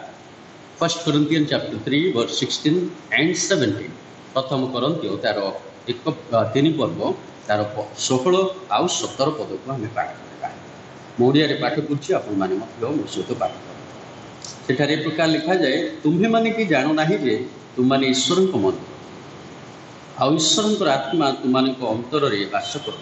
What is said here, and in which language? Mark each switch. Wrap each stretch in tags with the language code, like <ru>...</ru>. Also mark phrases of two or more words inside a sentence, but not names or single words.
<en>1 Corinthians chapter 3 verse 16 and 17</en> <or>ପ୍ରଥମ କରନ୍ଥିୟ ତାର ତିନି ପର୍ବ ତାର 16 ଆଉ 17 ପଦକୁ ଆମେ ପାଠ କରିବା। ମୁଁ ଓଡ଼ିଆରେ ପାଠ କରୁଛି, ଆପଣମାନେ ମଧ୍ୟ ମୋ ସହିତ ପାଠ କରନ୍ତୁ। ସେଠାରେ ଏ ପ୍ରକାର ଲେଖାଯାଏ, ତୁମ୍ଭେମାନେ କି ଜାଣୁନାହିଁ ଯେ ତୁମମାନେ ଈଶ୍ୱରଙ୍କ ମନ୍ଦିର, ଆଉ ଈଶ୍ୱରଙ୍କର ଆତ୍ମା ତୁମମାନଙ୍କ ଅନ୍ତରରେ ବାସ କରନ୍ତି।</or>